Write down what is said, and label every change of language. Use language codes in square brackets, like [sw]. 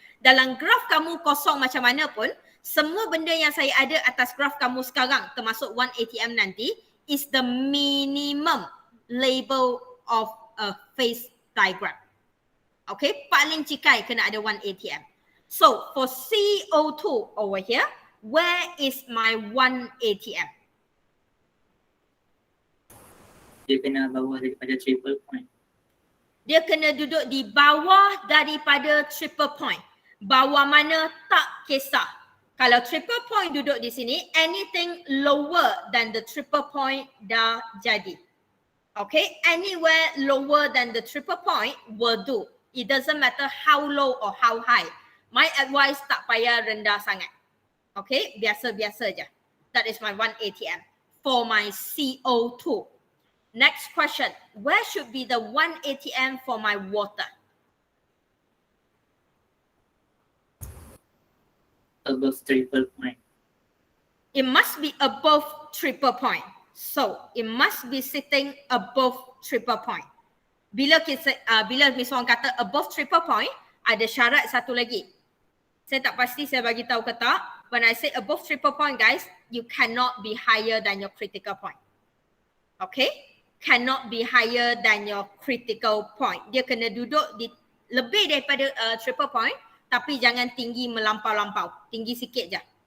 [ms] Dalam graf kamu kosong macam mana pun, semua benda yang saya ada atas graf kamu sekarang, termasuk one ATM nanti, [en] is the minimum label of a phase diagram. [ms] Okay, paling cikai kena ada one ATM. [en] So for CO2 over here, where is my one ATM? [ms] Dia kena bawah daripada triple point. Dia kena duduk di bawah daripada triple point. Bawah mana tak kisah. Kalau triple point duduk di sini, [en] anything lower than the triple point [ms] dah jadi. [en] Okay, anywhere lower than the triple point will do. It doesn't matter how low or how high. My advice, [ms] tak payah rendah sangat. [en] Okay, biasa-biasa je. That is my one ATM for my CO2. Next question, where should be the one ATM for my water? Above triple point. It must be above triple point. So, it must be sitting above triple point. [ms] Bila Miss Wong kata above triple point, ada syarat satu lagi. Saya tak pasti saya bagi tahu ke tak. [en] When I say above triple point, guys, you cannot be higher than your critical point. Okay? Cannot be higher than your critical point. [ms] Dia kena duduk di lebih daripada triple point, tapi jangan tinggi melampau-lampau. Tinggi sikit je.